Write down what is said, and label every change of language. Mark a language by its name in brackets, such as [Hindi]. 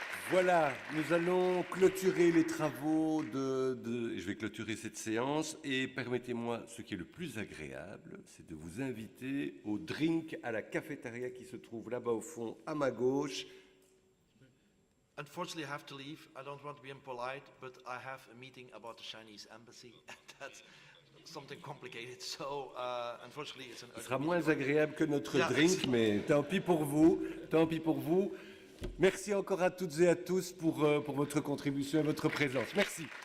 [French] Voilà, nous allons clôturer les travaux je vais clôturer cette séance, et permettez-moi, ce qui est le plus agréable, c'est de vous inviter au drink à la cafétéria qui se trouve là-bas au fond, à ma gauche. [English] Unfortunately, I have to leave. I don't want to be impolite, but I have a meeting about the Chinese embassy, and that's something complicated. So, unfortunately, it's an. [French] Ce sera moins agréable que notre drink, mais tant pis pour vous. Tant pis pour vous. Merci encore à toutes et à tous pour votre contribution et votre présence. Merci.